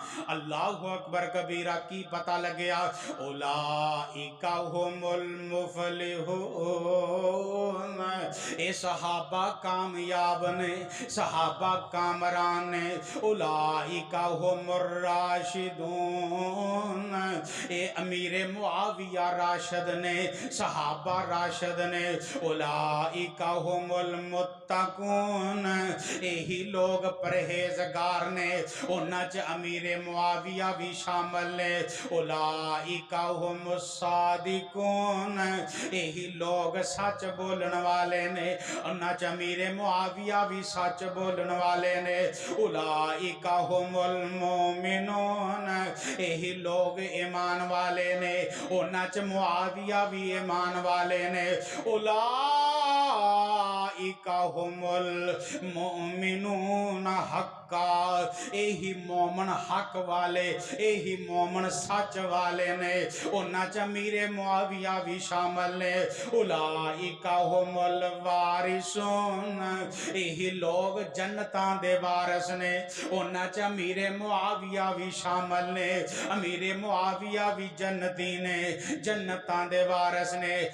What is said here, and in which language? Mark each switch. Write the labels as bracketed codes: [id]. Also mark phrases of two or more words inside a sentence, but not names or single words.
[ar] اللہ اکبر کبیرہ، [pa] کی پتہ لگیا [ar] اولئک هم المفلحون، [pa] اے صحابہ کامیاب نے، صحابہ کامران نے، [ar] اولئک هم الراشدون، [pa] اے امیر معاویہ راشد نے، صحابہ راشد نے، [ar] اولئک هم المتقون، [pa] یہی لوگ پرہیزگار نے، نے انہاں چ امیر معاویہ بھی شامل نے [ar] اولائکا ہم الصادقون [pa] یہی لوگ سچ بولن والے نے انہاں چ امیر معاویہ بھی سچ بولن والے نے [ar] اولائکا ہم المومنون [pa] یہی لوگ ایمان والے نے انہاں چ معاویہ بھی ایمان والے نے [ar] اولائکا ہم المؤمنون حقا [pa] یہی مومن حق والے یہی مومن سچ والے نے انہاں چ امیر معاویہ بھی شامل نے [ar] اولائکا ہم الوارثون [pa] یہی لوگ جنتاں دے وارث نے انہاں چ امیر معاویہ بھی شامل نے امیر معاویہ بھی جنتی نے جنتاں دے وارث نے